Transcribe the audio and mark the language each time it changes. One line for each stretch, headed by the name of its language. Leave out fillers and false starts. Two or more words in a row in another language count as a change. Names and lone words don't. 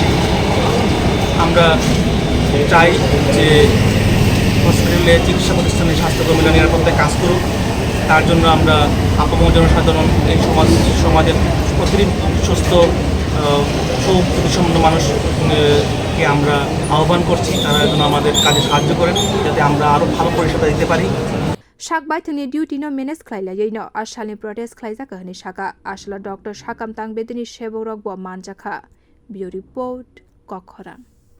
Bangla: আমরা চাই যে হসপিটালে চিকিৎসা প্রতিষ্ঠানে স্বাস্থ্যকর্মীরা নিরাপত্তায় কাজ করুক তার জন্য আমরা আপামর জনসাধারণ এই সমাজের প্রতিটি সুস্থ সুপ্রতিসম্পন্ন মানুষকে আমরা আহ্বান করছি তারা যেন আমাদের কাজে সাহায্য করেন যাতে আমরা আরও ভালো পরিষেবা দিতে পারি।
Bodo: साकबायथनि डिउटिनो मेनेज खलायलायैनो आसालनि प्रोटेस्ट खलायजाका हनै साका आसाला डॉक्टर साकाम तांग बेदनि सेबरक ब मानजाखा बियो रिपोर्ट कखरान।